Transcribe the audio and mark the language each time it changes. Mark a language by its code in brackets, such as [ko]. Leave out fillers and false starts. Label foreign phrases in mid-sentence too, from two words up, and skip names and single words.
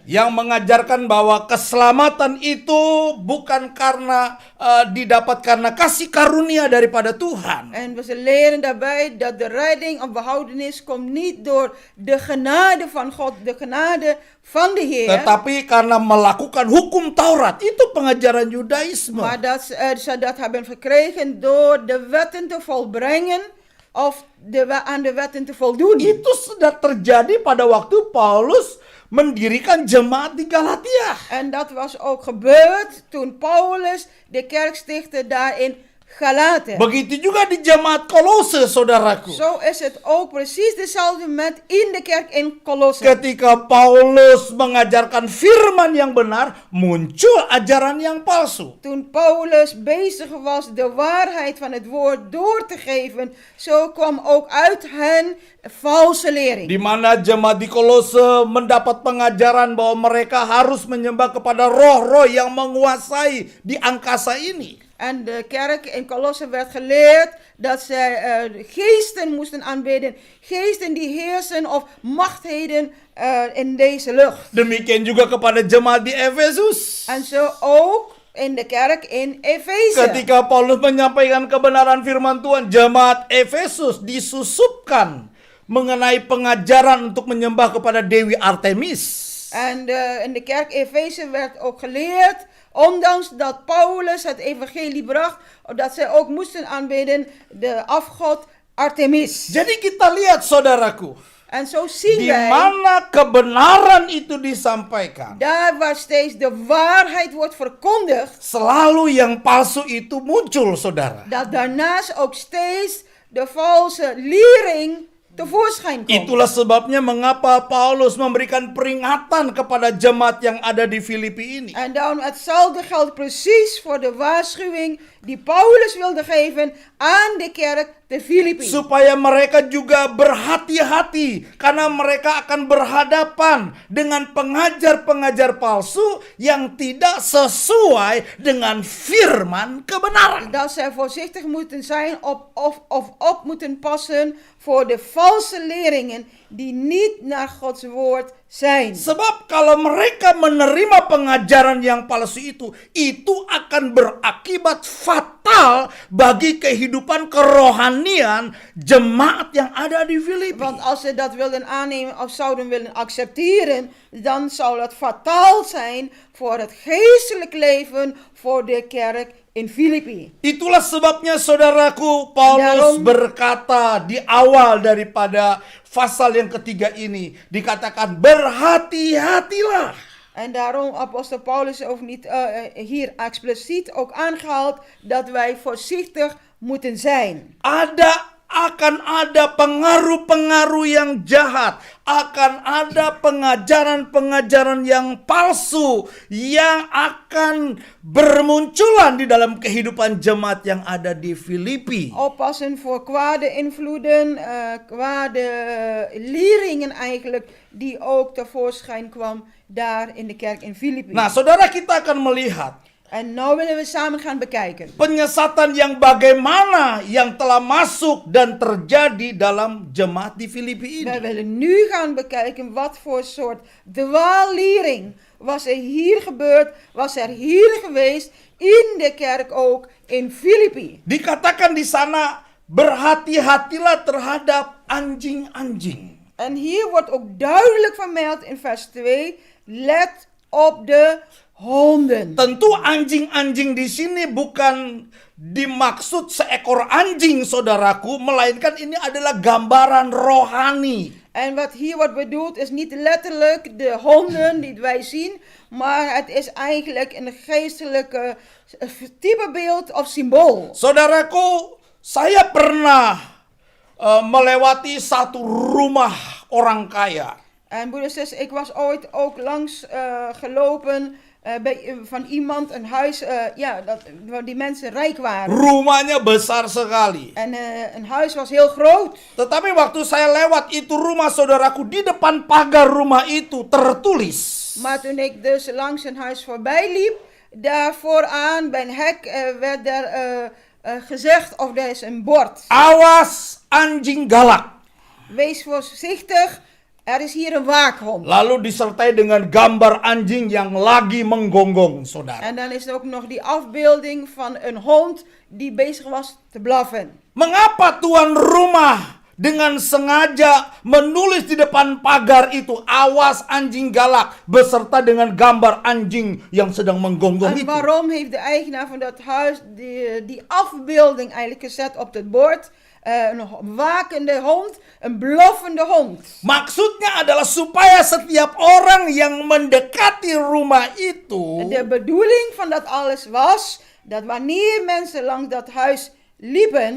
[id] yang mengajarkan bahwa keselamatan itu bukan karena didapat karena kasih karunia daripada Tuhan. [nl] En we leren daarbij dat de redding of behoudenis komt niet door de genade van God, de genade van de Heer, [id] Tetapi karena melakukan hukum Taurat. Itu pengajaran Yudaisme. [nl] maar dat ze dat hebben gekregen door de wetten te volbrengen of aan de wetten te voldoen. [id] Itu sudah terjadi pada waktu Paulus mendirikan jemaat di Galatia. [nl] En dat was ook gebeurd toen Paulus de kerk stichtte daar in Galaten. [id] Begitu juga di jemaat Kolose, saudaraku. [nl] Zo is het ook precies dezelfde met in de kerk in Kolosse. [id] Ketika Paulus mengajarkan firman yang benar, muncul ajaran yang palsu. [nl] Toen Paulus bezig was de waarheid van het woord door te geven, zo kwam ook uit hen valse lering. [id] Di mana jemaat di Kolose mendapat pengajaran bahwa mereka harus menyembah kepada roh-roh yang menguasai di angkasa ini. [nl] En de kerk in Kolosse werd geleerd dat zij geesten moesten aanbidden. Geesten die heersen of machtheden in deze lucht. [id] Demikian juga kepada jemaat di Efesus. [nl] En zo ook in de kerk in Efeze. [id] Ketika Paulus menyampaikan kebenaran firman Tuhan, jemaat Efesus disusupkan mengenai pengajaran untuk menyembah kepada Dewi Artemis. [nl] En in de kerk Efeze werd ook geleerd, ondanks dat Paulus het evangelie bracht, dat zij ook moesten aanbidden de afgod Artemis. [id] Jadi kita lihat, saudaraku, [nl] En zo zien [id] di [nl] wij, [id] mana kebenaran itu disampaikan, [nl] daar waar steeds de waarheid wordt verkondigd, [id] selalu yang palsu itu muncul, saudara. [nl] dat daarnaast ook steeds de valse lering tevoorschijn komt. [id] Itulah sebabnya mengapa Paulus memberikan peringatan kepada jemaat yang ada di Filipi ini. [nl] En daarom hetzelfde geldt precies voor de waarschuwing die Paulus wilde geven aan de kerk te Filipi. [id] supaya mereka juga berhati-hati karena mereka akan berhadapan dengan pengajar-pengajar palsu yang tidak sesuai dengan firman kebenaran. [nl] Dat zij voorzichtig moeten zijn op moeten passen voor de valse leringen die niet naar Gods woord zijn. [id] Sebab kalau mereka menerima pengajaran yang palsu itu akan berakibat fatal bagi kehidupan kerohanian jemaat yang ada di Filipi. [nl] Want als ze dat wilden aannemen of zouden willen accepteren, dan zou dat fataal zijn voor het geestelijk leven voor de kerk in Filipi. [id] Itulah sebabnya saudaraku, Paulus berkata di awal daripada pasal yang ketiga ini, dikatakan berhati-hatilah. [nl] En daarom apostel Paulus ook niet hier expliciet ook aangehaald dat wij voorzichtig moeten zijn. [id] Akan ada pengaruh-pengaruh yang jahat, akan ada pengajaran-pengajaran yang palsu yang akan bermunculan di dalam kehidupan jemaat yang ada di Filipi. [nl] Oppassen voor kwade invloeden, kwade leringen eigenlijk, die ook tevoorschijn kwam daar in de kerk in Filipi. [id] Nah, saudara, kita akan melihat [nl] En nou willen we samen gaan bekijken. [id] penyesatan yang bagaimana yang telah masuk dan terjadi dalam jemaat di Filipi ini. [nl] Wij willen nu gaan bekijken wat voor soort dwaallering was er hier gebeurd, was er hier geweest in de kerk ook in Filipi. [id] Dikatakan di sana, berhati-hatilah terhadap anjing-anjing. [nl] En hier wordt ook duidelijk vermeld in vers 2, let op de honden. [id] Tentu anjing-anjing di sini bukan dimaksud seekor anjing, saudaraku, melainkan ini adalah gambaran rohani. [nl] En wat hier wordt bedoeld is niet letterlijk de honden die wij zien, maar het is eigenlijk een geestelijke typebeeld of symbool. [id] Saudaraku, saya pernah melewati satu rumah orang kaya. [nl] En broeders en zusters, ik was ooit ook langs gelopen van iemand, een huis, waar die mensen rijk waren. [id] Rumahnya besar sekali. [nl] En een huis was heel groot. [id] Tetapi waktu saya lewat itu rumah, saudaraku, di depan pagar rumah itu tertulis. [nl] Maar toen ik dus langs een huis voorbij liep, daar vooraan bij een hek werd er gezegd, of er is een bord. [id] Awas anjing galak. [nl] Wees voorzichtig, er is hier een waakhond. [id] Lalu disertai dengan gambar anjing yang lagi menggonggong, saudara. [nl] En dan is er ook nog die afbeelding van een hond die bezig was te blaffen. [id] Mengapa tuan rumah dengan sengaja menulis di depan pagar itu, awas anjing galak, beserta dengan gambar anjing yang sedang menggonggong [nl] En [id] itu? [nl] waarom heeft de eigenaar van dat huis die afbeelding eigenlijk gezet op het bord? Een wakende hond, een blaffende hond. [id] Maksudnya adalah supaya setiap orang yang mendekati rumah itu [nl] De bedoeling van dat alles was dat wanneer mensen langs dat huis liepen,